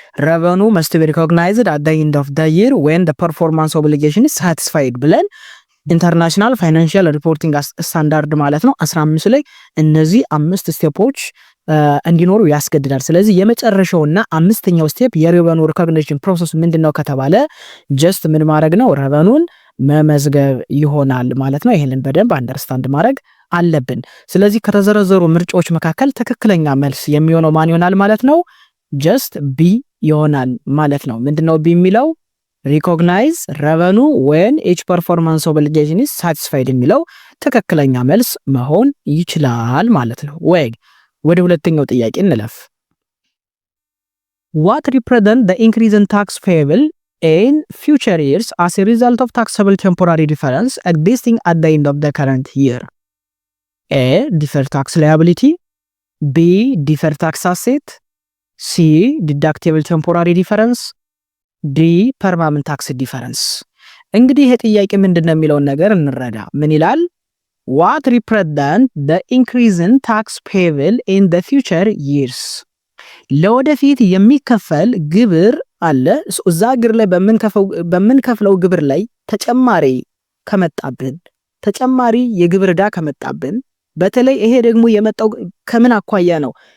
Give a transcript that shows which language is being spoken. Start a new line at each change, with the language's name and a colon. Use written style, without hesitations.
English: revenue must be recognized at the end of the year when the performance obligation
Amharic: ሳቲስፋይድ ብለን ኢንተርናሽናል ፋይናንሻል ሪፖርቲንግ ስታንዳርድ ማለት ነው 15 ላይ እነዚህ 5 ስቴፖች እንዲኖሩ ያስገድዳል። ስለዚህ የመጨረሻውና አምስተኛው ስቴፕ የሬቨኑ ሪኮግኒሽን ፕሮሰስ ምንድነው ከተባለ ጀስት ምን ማድረግ ነው? ሬቨኑን መመዝገብ ይሆናል ማለት ነው። ይሄንን በደንብ አንደርስታንድ ማድረግ አለብን። ስለዚህ ከተዘረዘሩ ምርጫዎች መካከል ትክክለኛ መልስ የሚሆነው ማን ይሆናል ማለት ነው? ጀስት ቢ ይሆናል ማለት ነው። ምንድነው ቢ የሚለው?
English: recognize revenue when each performance obligation is satisfied
Amharic: የሚለው ትክክለኛ መልስ መሆን ይችላል ማለት ነው። ወደ ሁለተኛው ጥያቄ እንለፍ።
English: what represent the increase in tax payable in future years as a result of taxable temporary difference existing at the end of the current year? A. deferred tax liability. B. deferred tax asset. C. deductible temporary difference. ዲ ፐርማነንት ታክስ ዲፈረንስ።
Amharic: እንግዲህ ይሄ ጥያቄ ምንድነው የሚለውን ነገር እንረዳ። ምን ይላል?
English: what represent the increase in tax payable in the future years
Amharic: ለወደፊት የሚከፈል ግብር አለ። እዛ ግብር ላይ በምንከፍለው ግብር ላይ ተጨማሪ ከመጣብን ተጨማሪ የግብር ዕዳ ከመጣብን በተለይ ይሄ ደግሞ የመጣው ከምን አኳያ ነው?